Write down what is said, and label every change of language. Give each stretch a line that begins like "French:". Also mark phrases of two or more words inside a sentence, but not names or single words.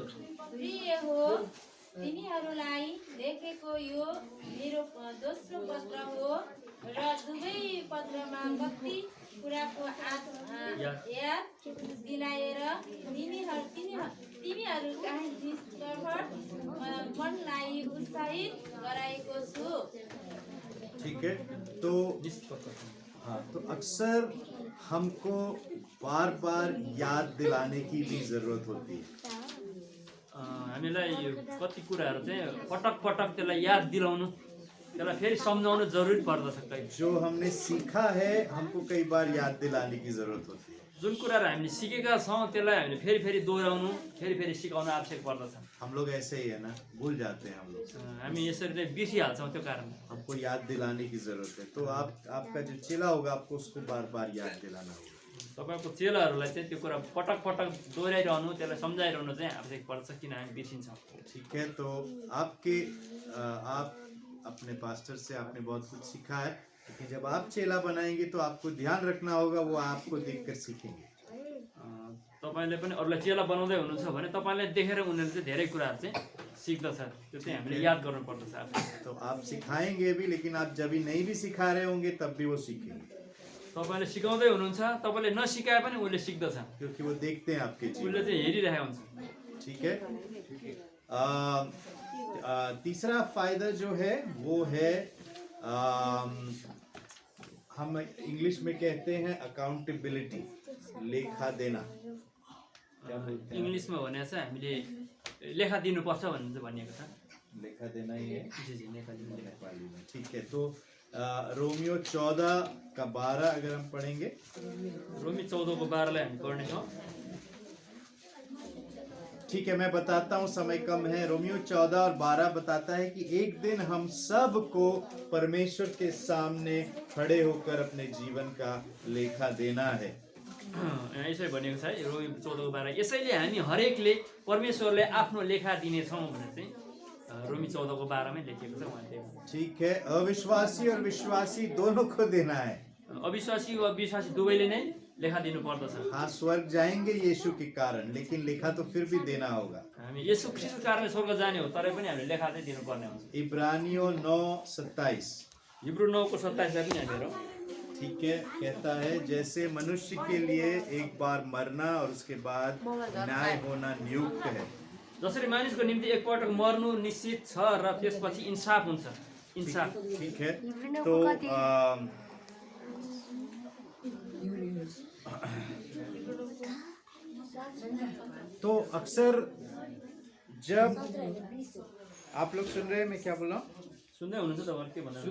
Nepali: प्रिय हो, तिनीहरूलाई लेखेको यो मेरो दोस्रो पत्र हो र दुवै पत्रमा कति कुराको याद दिलाएर तिमीहरू कहाँ निष्कर्ष मनलाई उत्साहित गराएको छु।
Hindi: ठीक है, तो हाँ, तो अक्सर हमको बार बार याद दिलाने की भी जरूरत होती है।
Nepali: हामीलाई यो कति कुराहरू चाहिँ पटक पटक त्यसलाई याद दिलाउनु, त्यसलाई फेरि सम्झाउनु जरुरी पर्दछ। कहिले
Hindi: जो हमने सीखा है हमको कई बार याद दिलाने की जरूरत होती है।
Nepali: जुन कुराहरू हामीले सिकेका छौँ त्यसलाई हामीले फेरि फेरि दोहोऱ्याउनु, फेरि फेरि सिकाउनु आवश्यक पर्दछ।
Hindi: हम लोग ऐसे ही है ना, भूल जाते हैं हम लोग।
Nepali: हामी यसरी नै बिर्सिहाल्छौँ, त्यो कारण
Hindi: हमको याद दिलाने की जरूरत है। तो आपका जो चेला होगा आपको उसको बार बार याद दिलाना होगा।
Nepali: तपाईँको चेलाहरूलाई चाहिँ त्यो कुरा पटक पटक दोहोऱ्याइरहनु, त्यसलाई सम्झाइरहनु चाहिँ आवश्यक पर्छ, किन हामी बिर्सिन्छौँ।
Hindi: ठीक है, तो आप अपने पास्टर से आपने बहुत कुछ सीखा है, लेकिन जब आप चेला बनाएंगे तो आपको ध्यान रखना होगा वो आपको देखकर सीखेंगे।
Nepali: तपाईँले पनि अरूलाई चेला बनाउँदै हुनुहुन्छ भने तपाईँलाई देखेर उनीहरूले चाहिँ धेरै कुराहरू चाहिँ सिक्दछ, त्यो चाहिँ हामीले याद गर्नुपर्दछ।
Hindi: तो आप सिखाएंगे भी, लेकिन आप जब भी नहीं भी सिखा रहे होंगे तब भी वो सीखेंगे,
Nepali: तपाईँले सिकाउँदै हुनुहुन्छ, तपाईँले नसिकाए पनि उसले सिक्दछ,
Hindi: क्योंकि वो देखते हैं आपके
Nepali: उसले
Hindi: जीवन।
Nepali: चाहिँ हेरिरहेको हुन्छ।
Hindi: ठीक है। तीसरा फायदा जो है वो है हम इंग्लिश में कहते हैं अकाउंटेबिलिटी, लेखा देना।
Nepali: इङ्ग्लिसमा भने चाहिँ हामीले लेखा दिनुपर्छ भन्ने चाहिँ भनिएको छ।
Hindi: लेखा देना ही है जी जी,
Nepali: लेखा दिनु।
Hindi: नेपाली में। ठीक है, तो रोमियो 14:12 अगर हम पढ़ेंगे,
Nepali: रोमी 14:12लाई हामी पढ्नेछौँ।
Hindi: ठीक है, मैं बताता हूँ, समय कम है। रोमियो 14:12 बताता है कि एक दिन हम सबको परमेश्वर के सामने खड़े होकर अपने जीवन का लेखा देना है।
Nepali: यसरी भनेको छ है, रोमी 14:12, यसैले हामी हरेकले परमेश्वरले आफ्नो लेखा दिनेछौँ भनेर चाहिँ रोमी 14:12मै लेखिएको छ उहाँले।
Hindi: ठीक है, अविश्वासी और विश्वासी दोनों को देना है।
Nepali: अविश्वासी वा विश्वासी दुवैले नै लेखा दिनु पर्दछ।
Hindi: हाँ, स्वर्ग जाएंगे यीशु के कारण, लेकिन लेखा तो फिर भी देना होगा।
Nepali: हामी यसु ख्रीष्टको कारणले स्वर्ग जाने हो, तरै पनि हामीले लेखा चाहिँ दिनुपर्ने हुन्छ।
Hindi: इब्रानियों 9:27
Nepali: हिब्रू 9:27लाई पनि हामी हेरौँ।
Hindi: ठीक है, कहता है जैसे मनुष्य के लिए एक बार मरना और उसके बाद न्याय होना नियुक्त है,
Nepali: जसरी मानिसको निम्ति एकपटक मर्नु निश्चित छ र त्यसपछि इन्साफ हुन्छ। इन्साफ।
Hindi: ठीक है। तो तो अक्सर जब आप लोग सुन रहे हैं, मैं क्या बोल रहा हूँ?
Nepali: सुन्दै हुनुहुन्छ तपाईँहरू के भन्नु?